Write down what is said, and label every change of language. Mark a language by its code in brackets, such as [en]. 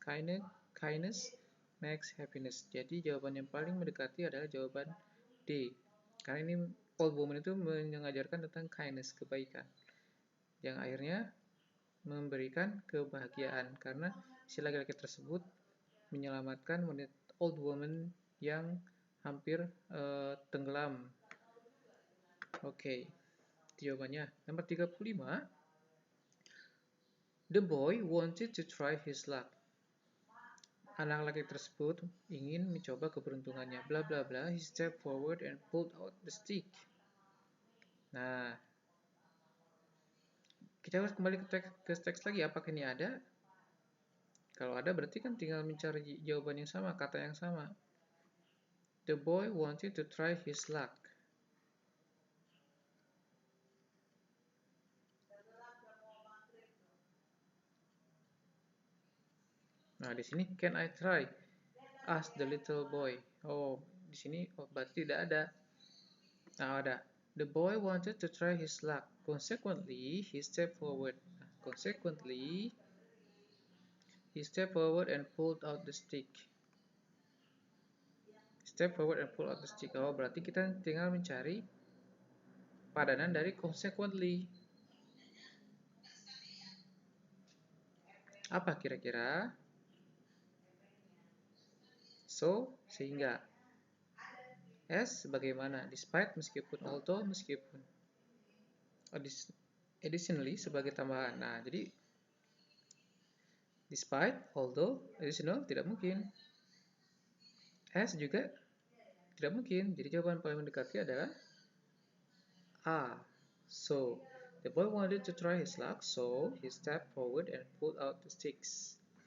[en] Kindness makes happiness. [id] Jadi jawaban yang paling mendekati adalah jawaban D. Karena ini [en] old woman [id] itu mengajarkan tentang kindness, kebaikan. Yang akhirnya memberikan kebahagiaan karena si laki-laki tersebut menyelamatkan old woman yang hampir tenggelam. Oke, jawabannya. Nomor 35. [en] The boy wanted to try his luck. [id] Anak laki tersebut ingin mencoba keberuntungannya. Bla bla bla. [en] He stepped forward and pulled out the stick. [id] Nah, kita harus kembali ke teks lagi. Apakah ini ada? Kalau ada berarti kan tinggal mencari jawaban yang sama, kata yang sama. [en] The boy wanted to try his luck. [id] Nah, di sini [en] can I try? Asked the little boy. [id] Oh, di sini berarti tidak ada. Nah, ada. [en] The boy wanted to try his luck. Consequently, he stepped forward. Consequently, he stepped forward and pulled out the stick. Step forward and pull out the stick. [id] Oh, berarti kita tinggal mencari padanan dari consequently. Apa kira-kira? So, sehingga. As, bagaimana? Despite, meskipun. Although, meskipun. Additionally, sebagai tambahan. Nah, jadi [en] despite, although, additional, [id] tidak mungkin. As juga tidak mungkin. Jadi jawaban paling mendekati adalah A. [en] So, the boy wanted to try his luck, so he stepped forward and pulled out the sticks.